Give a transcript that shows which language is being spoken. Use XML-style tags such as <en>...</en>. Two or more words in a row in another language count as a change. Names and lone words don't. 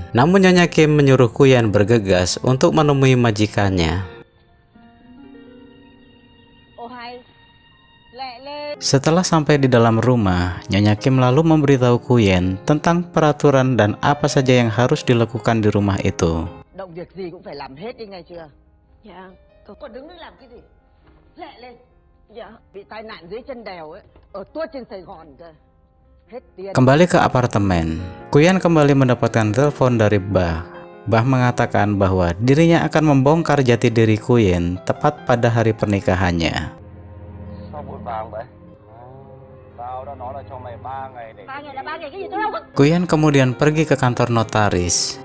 <id>Namun Nyonya Kim menyuruh Kuyan bergegas untuk menemui majikannya. Setelah sampai di dalam rumah, Nyonya Kim lalu memberitahu Kuyen tentang peraturan dan apa saja yang harus dilakukan di rumah itu.</id> <vi>Động việc gì cũng phải làm hết đi nghe chưa? Dạ. Còn đứng đứng làm cái gì? Lẹ lên. Dạ. Bị tai nạn dưới chân đèo ấy, ở tuốt trên Sài Gòn cơ. Hết tiền.</vi> <id>Kembali ke apartemen, Kuyen kembali mendapatkan telepon dari Bah. Bah mengatakan bahwa dirinya akan membongkar jati diri Kuyen tepat pada hari pernikahannya. Kuyan kemudian pergi ke kantor notaris.</id>